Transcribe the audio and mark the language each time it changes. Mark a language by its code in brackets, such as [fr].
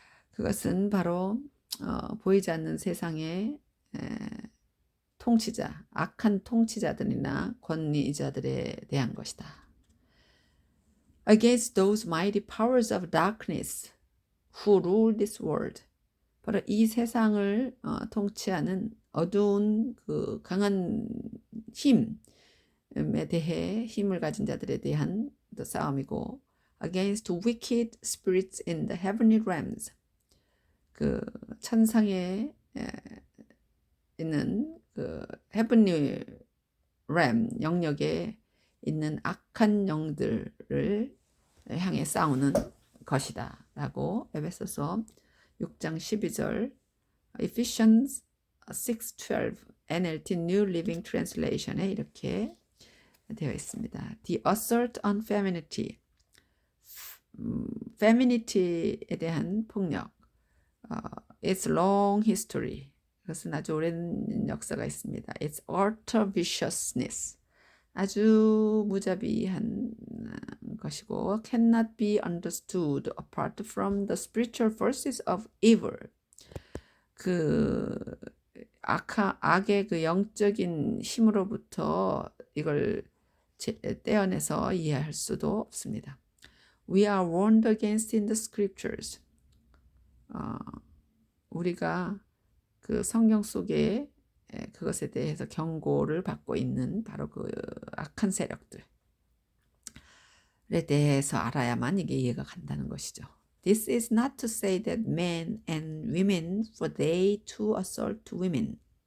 [ko] 그것은 바로 보이지 않는 세상의 통치자, 악한 통치자들이나 권위자들에 대한 것이다. [en] Against those mighty powers of darkness who rule this world. [ko] 바로 이 세상을 통치하는 어두운 그 강한 힘에 대해 힘을 가진 자들에 대한 싸움이고 [en] against wicked spirits in the heavenly realms. [ko] 그 천상에 있는 그 heavenly realm 영역에 있는 악한 영들을 향해 싸우는 것이다 라고 에베소서 6장 12절 Ephesians 6:12 NLT New Living Translation에 이렇게 되어 있습니다. [en] The assault on femininity. [ko] feminity에 대한 폭력. [en] It's long history. [ko] 그것은 아주 오랜 역사가 있습니다. [en] It's utter viciousness. [ko] 아주 무자비한 것이고 [en] cannot be understood apart from the spiritual forces of evil. [ko] 그 악의 그 영적인 힘으로부터 이걸 떼어내서 이해할 수도 없습니다. [en] We are warned against in the scriptures. [ko] 우리가 그 성경 속에 그것에 대해서 경고를 받고 있는 바로 그 악한 세력들에 대해서 알아야만 이게 이해가 간다는 것이죠. [en] This is not to say that men and women for they to assault women.